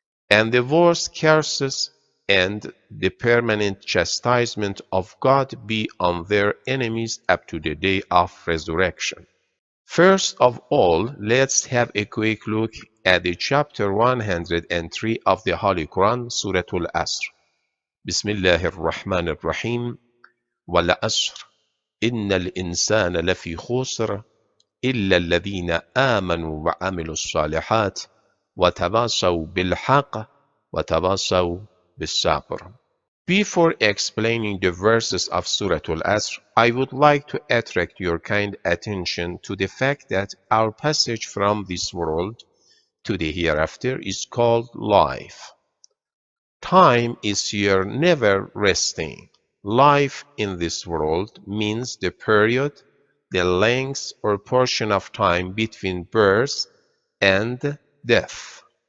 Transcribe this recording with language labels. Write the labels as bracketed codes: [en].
[en] and the worst curses and the permanent chastisement of God be on their enemies up to the day of resurrection. First of all, let's have a quick look at the chapter 103 of the Holy Quran, Surah Al-Asr. [ar] Bismillah ar-Rahman ar-Rahim. Wal-Asr. إن الإنسان لفي خسر إلا الذين آمنوا وعملوا الصالحات وتواصوا بالحق وتواصوا بالصبر. [en] Before explaining the verses of Surah Al-Asr, I would like to attract your kind attention to the fact that our passage from this world to the hereafter is called life. Time is here never resting. Life in this world means the period, the length or portion of time between birth and death.